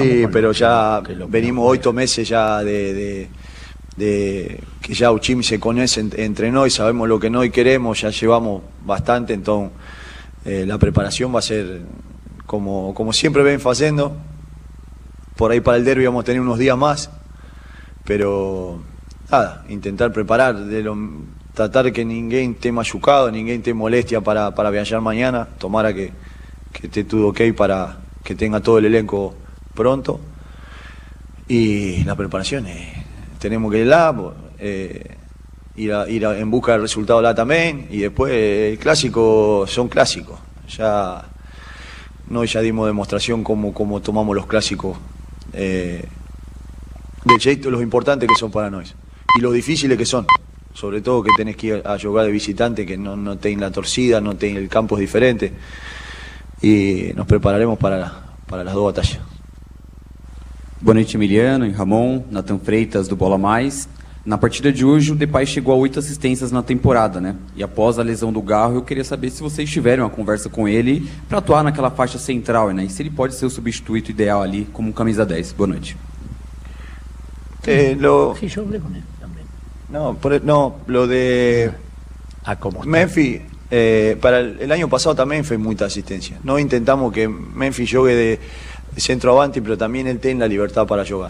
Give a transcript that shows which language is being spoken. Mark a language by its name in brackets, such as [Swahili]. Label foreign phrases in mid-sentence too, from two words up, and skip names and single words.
[Spanish] pero ya venimos 8 meses ya de que ya Uchim se conoce entre nosotros, sabemos lo que nosotros queremos, ya llevamos bastante, entonces la preparación va a ser como siempre ven haciendo. Por ahí para el derbi vamos a tener unos días más, pero nada, intentar preparar, tratar que ninguém esté machucado, ninguém esté molestia para viajar mañana, tomar a que esté todo ok para que tenga todo el elenco pronto. Y la preparación tenemos que ir lá, ir en busca del resultado lá también, y después el clásico son clásicos. Ya dimos demostración cómo tomamos los clásicos, del jeito, los importantes que son para nosotros y los difíciles que son, sobre todo que tenés que ir a jugar de visitante, que no tienen la torcida, no tienen el campo es diferente, y nos prepararemos para las dos batallas. [Portuguese] Boa noite, Emiliano e Ramon, Nathan Freitas do Bola Mais. Na partida de hoje, o Depay chegou a 8 assistências na temporada, né? E após a lesão do Garro, eu queria saber se vocês tiveram uma conversa com ele para atuar naquela faixa central, né? E se ele pode ser o substituto ideal ali como camisa 10. Boa noite. [Spanish] Sí, yo hablé con él también. Lo de Memphis, para el año pasado también fue mucha asistencia. No intentamos que Memphis juegue de centro avanti, pero también él tiene la libertad para jugar.